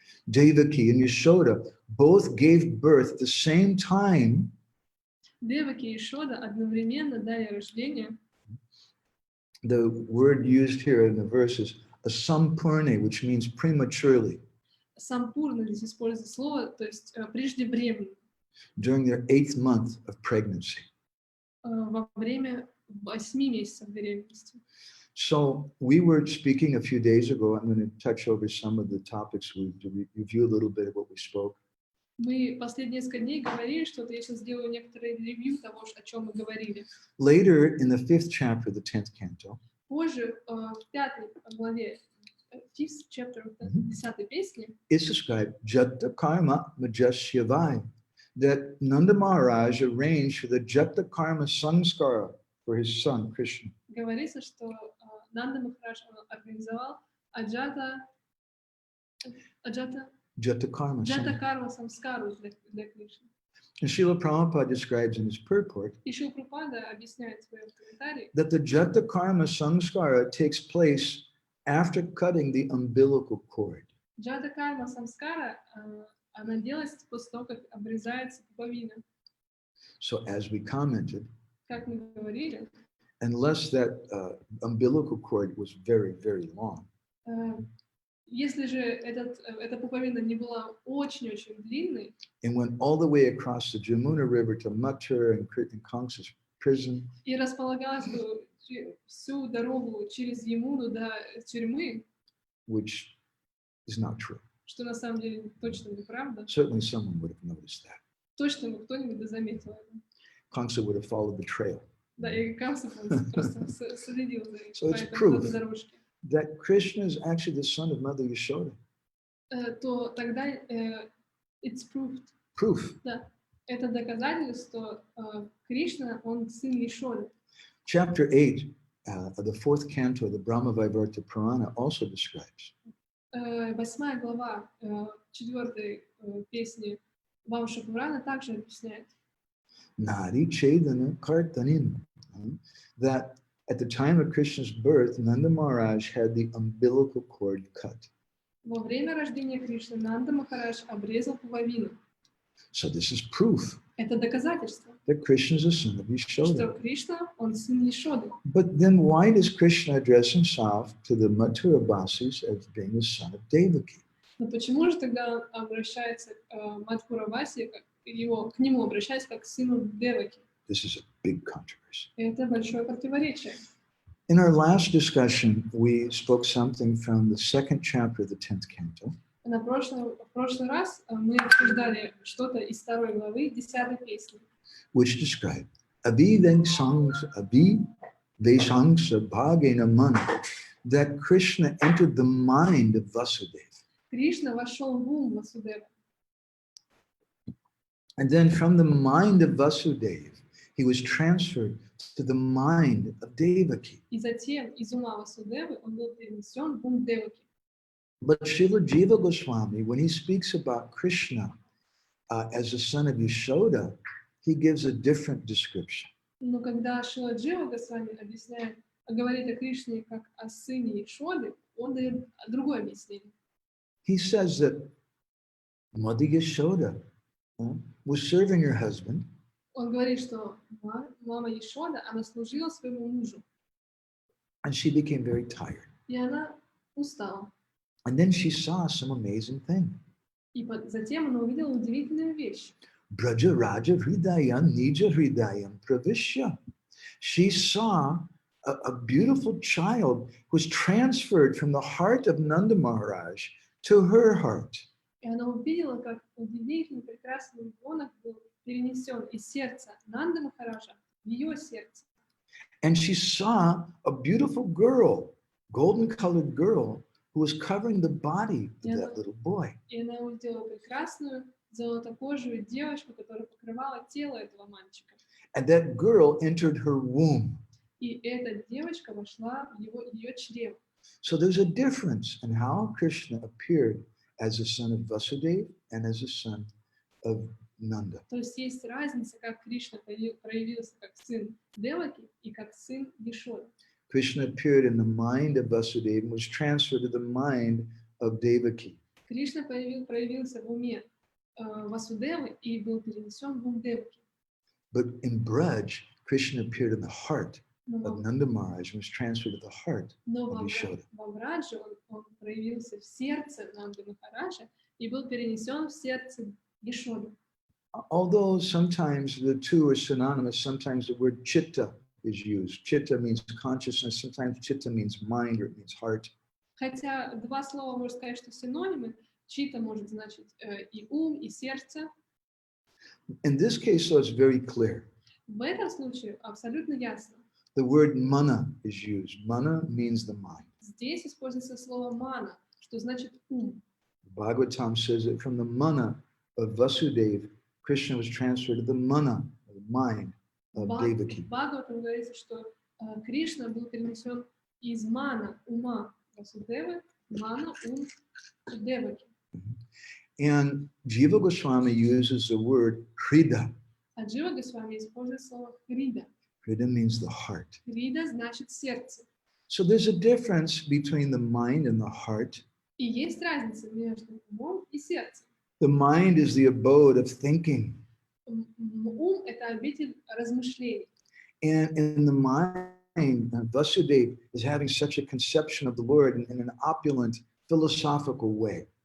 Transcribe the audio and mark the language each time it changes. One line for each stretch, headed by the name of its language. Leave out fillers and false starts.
English: Devaki and Yashoda both gave birth at the same time.
Russian: Деваки и Шода одновременно дали рождение.
English: The word used here in the verse is a sampurne, which means prematurely.
Russian: Сампурно здесь используется слово, то есть преждевременно.
English: During their 8th month of pregnancy.
Russian: Во время 8 месяцев беременности.
English: So we were speaking a few days ago. I'm going to touch over some of the topics to review a little bit of what we spoke.
Russian: Мы последние несколько дней говорили что-то, я сейчас сделаю некоторые ревью того, о чем мы говорили.
English: Later in the 5th chapter, the 10th canto,
Russian: Позже, в 5 главе,
English: 5th chapter,
Russian: 10 песни,
English: it's described
Sanskrit: Jata Karma Majasyavai,
English: that Nanda Maharaj arranged for the Jata Karma Sanskara for his son Krishna.
Russian: говорится, что Нанда Махарадж организовал
English: Jata Karma.
Russian: Джата-карма самскару для Кришны.
English: And Srila Prabhupada describes in his purport
Russian: И Шрила Прабхупада объясняет в своем комментарии,
English: that the Jata Karma Samskara takes place after cutting the umbilical cord.
Russian: Джата-карма самскара, она делается после того, как обрезается пуповина.
English: So as we commented,
Russian: Как мы говорили,
English: unless that umbilical cord was very, very long,
Russian: если же эта пуповина не была очень-очень длинной,
English: and went all the way across the Jamuna River to Mathura and Kamsa's prison,
Russian: и располагалась бы всю дорогу через Ямуну до тюрьмы,
English: which is not true.
Russian: что на самом деле точно неправда,
English: Certainly someone would have noticed that.
Russian: точно бы кто-нибудь заметил это.
English: Kamsa would have followed the trail.
Russian: Да, и Камса просто следил за
English: So it's
Russian: по этой
English: proof
Russian: дорожке.
English: that Krishna is actually the son of Mother Yashoda.
Russian: То тогда
English: it's proved. Proof.
Russian: Да, это доказательство, что Кришна, он сын Ешоды.
English: Chapter 8 of the 4th canto of the Brahma Vaivarta Purana also describes
Russian: 8 глава 4 песни Вамша Пурана также объясняет,
Sanskrit: Nari Chedana Kartanim,
English: that at the time of Krishna's birth, Nanda Maharaj had the umbilical cord cut.
Russian: во время рождения Кришны Нанда Махарадж обрезал пуповину.
English: So this is proof
Russian: Это доказательство,
English: that Krishna is a son of
Russian: что
English: Yashoda.
Russian: Кришна, он сын Ешоды.
English: But then why does Krishna address himself to the Mathura Basis as being the son of Devaki?
Russian: Но почему же тогда он обращается к Мадхуравасе, к нему обращается как к сыну Деваки?
English: This is a big controversy.
Russian: Это большое противоречие.
English: In our last discussion, we spoke something from the 2nd chapter of the 10th canto,
Russian: В прошлый раз мы обсуждали что-то из 2 главы 10 песни,
English: which described
Sanskrit: Abhi Vesangsa Bhagena Mana,
English: that Krishna entered the mind of Vasudeva.
Russian: Кришна вошел в ум Васудева.
English: And then from the mind of Vasudeva, he was transferred to the mind of Devaki.
Russian: И затем из ума Васудевы он был перенесен в ум Деваки.
English: But Srila Jiva Goswami, when he speaks about Krishna as the son of Yashoda, he gives a different description.
Russian: Но когда Шрила Джива Госвами говорит о Кришне как о сыне Ешоды, он дает другое объяснение.
English: He says that Mother Yashoda was serving her husband,
Russian: Он говорит, что мама Ешода, она служила своему мужу,
English: and she became very tired.
Russian: и она устала.
English: And then she saw some amazing thing.
Russian: И затем она увидела удивительную вещь.
Sanskrit: Braja Raja Hridayam Nija Hridayam Pravishya.
English: She saw a beautiful child who was transferred from the heart of Nanda Maharaj to her heart.
Russian: И она увидела, как удивительный, прекрасный ребенок был перенесен из сердца Нанды Махараджа в ее сердце.
English: And she saw a beautiful girl, golden-colored girl, who was covering the body of that little boy.
Russian: И она увидела прекрасную золотокожую девочку, которая покрывала тело этого мальчика.
English: And that girl entered her womb.
Russian: И эта девочка вошла в ее чрево.
English: So there's a difference in how Krishna appeared as a son of Vasudeva and as a son of Nanda.
Russian: То есть есть разница, как Кришна проявился как сын Деваки и как сын Ешоды.
English: Krishna appeared in the mind of Vasudeva and was transferred to the mind of Devaki.
Russian: Кришна проявился в уме Васудевы и был перенесен в ум Деваки.
English: But in Braj, Krishna appeared in the heart
Russian: Но
English: of Nanda Maharaj and was transferred to the heart
Russian: Но
English: of Yashoda.
Russian: во Врадже он проявился в сердце Нанды Махараджа и был перенесен в сердце Ешоды.
English: Although sometimes the two are synonymous, sometimes the word chitta is used. Chitta means consciousness, sometimes chitta means mind or it means heart.
Russian: Хотя два слова, можно сказать, что синонимы, чита может значить и ум, и сердце.
English: In this case, though, it's very clear.
Russian: В этом случае абсолютно ясно.
English: The word mana is used. Mana means the mind.
Russian: Здесь используется слово мана, что значит ум.
English: Bhagavatam says that from the mana of Vasudeva, Krishna was transferred to the mana, the mind of Devaki.
Russian: В Бхагаватам говорится, что Кришна был перенесен из мана, ума Васудевы, мана, ум Деваки.
English: And Jiva Goswami uses the word Hrida.
Russian: А Джива Госвами использует слово хрида.
English: Hrida means the heart.
Russian: Хрида значит сердце.
English: So there's a difference between the mind and the heart.
Russian: И есть разница между умом и сердцем.
English: The mind is the abode of thinking.
Russian: Ум — это обитель размышлений.
English: And in the mind, Vasudeva is having such a conception of the Lord in an opulent, philosophical way.